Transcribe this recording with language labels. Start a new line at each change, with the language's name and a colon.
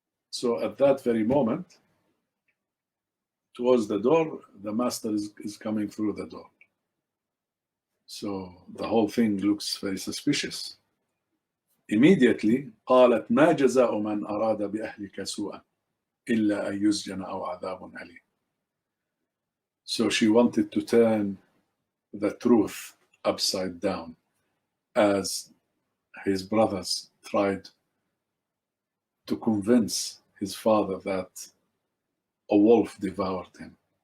English: So at that very moment, towards the door, the master is coming through the door. So the whole thing looks very suspicious. Immediately,
Arabic: قالت ما جزاء من أراد بأهلك سوءا إلا أن يسجن أو عذاب أليم.
English: So she wanted to turn the truth upside down, as his brothers tried to convince his father that a wolf devoured him.